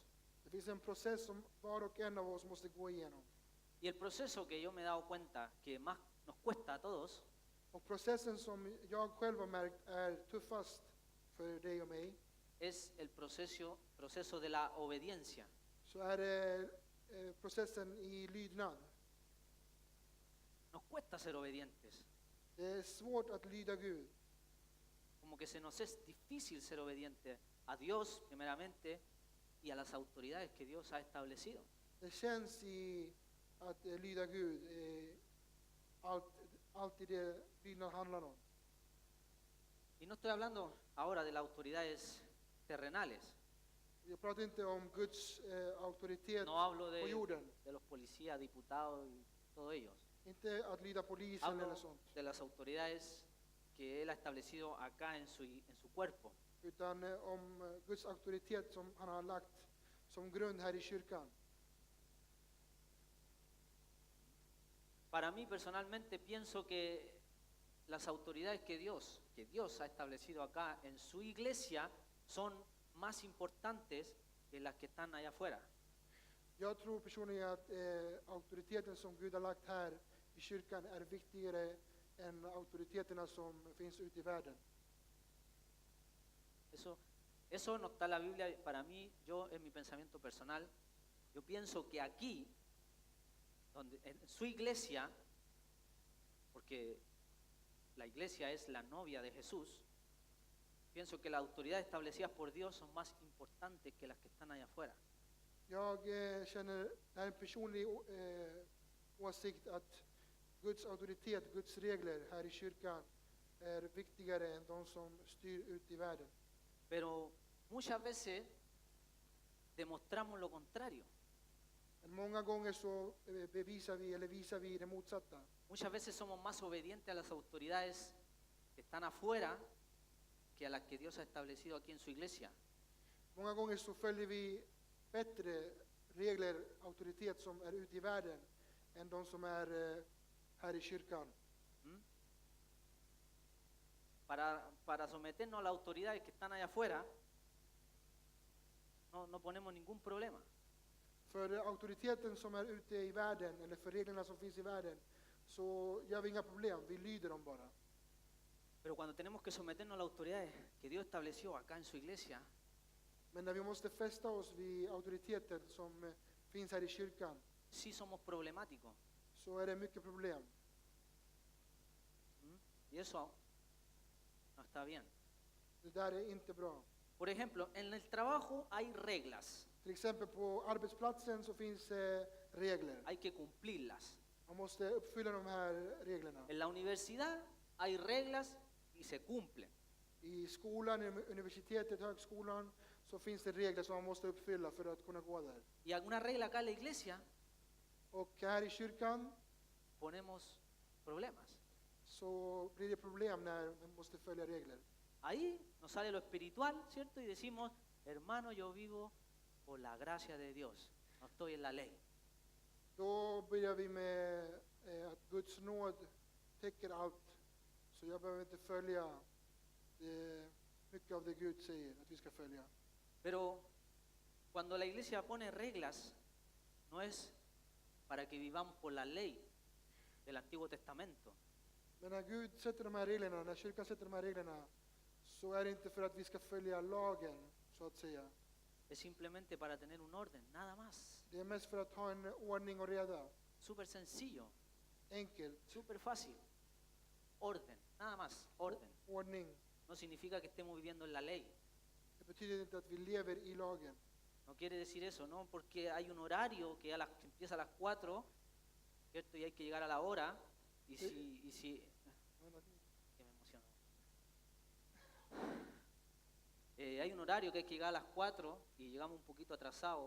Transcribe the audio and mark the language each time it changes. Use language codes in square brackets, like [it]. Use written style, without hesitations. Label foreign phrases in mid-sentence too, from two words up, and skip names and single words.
[sv] Det finns en process som var och en av oss måste gå igenom. [es] Y el proceso que yo me he dado cuenta que más nos cuesta a todos [sv] Och processen som jag själv har märkt är tuffast för dig och mig, [es] es el proceso de la obediencia. [sv] så är det processen i lydnad. [es] Nos cuesta ser obedientes. [sv] Det är svårt att lyda Gud. [es] Como que se nos es difícil ser obediente a Dios primeramente y a las autoridades que Dios ha establecido. [sv] Det känns i att lyda Gud, alltid det lydnad handlar om. [es] Y no estoy hablando ahora de las autoridades terrenales. [sv] Jag pratar inte om Guds auktoritet [es] No hablo [sv] på jorden. [es] de los policías, diputados y todos ellos. [sv] Inte att lyda polisen [es] Hablo [sv] eller sånt. [es] de las autoridades que Él ha establecido acá en su cuerpo. [sv] Utan om Guds auktoritet som han har lagt som grund här i kyrkan. [es] Para mí personalmente pienso que las autoridades que Dios ha establecido acá en su iglesia son más importantes que las que están allá afuera. [sv] Jag tror personligen att auktoriteten som Gud har lagt här i kyrkan är viktigare än auktoriteterna som finns ute i världen. [es] Eso no está en la Biblia. Para mí, yo en mi pensamiento personal, yo pienso que aquí, en su iglesia, porque la iglesia es la novia de Jesús, pienso que las autoridades establecidas por Dios son más importantes que las que están allá afuera. [sv] Jag känner, det är en personlig åsikt att Guds auktoritet, Guds regler här i kyrkan är viktigare än de som styr ut i världen. [es] Pero muchas veces demostramos lo contrario. [sv] Men många gånger så visar vi det motsatta. [es] Muchas veces somos más obedientes a las autoridades que están afuera que a las que Dios ha establecido aquí en su iglesia. [sv] Många gånger så följer vi bättre regler, auktoritet som är ute i världen än de som är här i kyrkan. ¿Mm? [es] Para someternos a las autoridades que están allá afuera, no ponemos ningún problema. [sv] För auktoriteten som är ute i världen, eller för reglerna som finns i världen, så gör vi inga problem, vi lyder dem bara. [es] Pero cuando tenemos que someternos a las autoridades que Dios estableció acá en su iglesia, [sv] Men när vi måste fästa oss vid auktoriteten som finns här i kyrkan, [es] sí somos problemáticos. [sv] så är det mycket problem. [es] ¿Mm? Y eso no está bien. [sv] Det där är inte bra. [es] Por ejemplo, en el trabajo hay reglas, [sv] Till exempel på arbetsplatsen så finns regler. [es] hay que cumplirlas. [sv] Man måste uppfylla de här reglerna. [es] En la universidad hay reglas y se cumplen. [sv] I skolan, i universitetet, högskolan, så finns det regler som man måste uppfylla för att kunna gå där. [es] Y alguna regla acá en la iglesia, [sv] Och här i kyrkan [es] ponemos problemas. [sv] så blir det problem när man måste följa regler. [es] Ahí nos sale lo espiritual, ¿cierto? Y decimos, hermano, yo vivo por la gracia de Dios, no estoy en la ley. [sv] Då börjar vi med att Guds nåd täcker allt. Så jag behöver inte följa mycket av det Gud säger att vi ska följa. [es] Pero cuando la iglesia pone reglas, no es para que vivamos por la ley del Antiguo Testamento, [sv] Men när Gud sätter de här reglerna, när kyrkan sätter de här reglerna, så är det inte för att vi ska följa lagen, så att säga. [es] es simplemente para tener un orden, nada más. [sv] Det är mest för att ha en ordning och reda. [es] Súper sencillo, [sv] Enkelt. [es] súper fácil. Orden, nada más, orden. [sv] Ordning. [es] No significa que estemos viviendo en la ley. [sv] Det betyder inte att vi lever i lagen. [es] No quiere decir eso, ¿no? Porque hay un horario que que empieza a las 4, ¿cierto? Y hay que llegar a la hora. Y si que me emociono. Hay un horario que hay que llegar a las 4 y llegamos un poquito atrasados.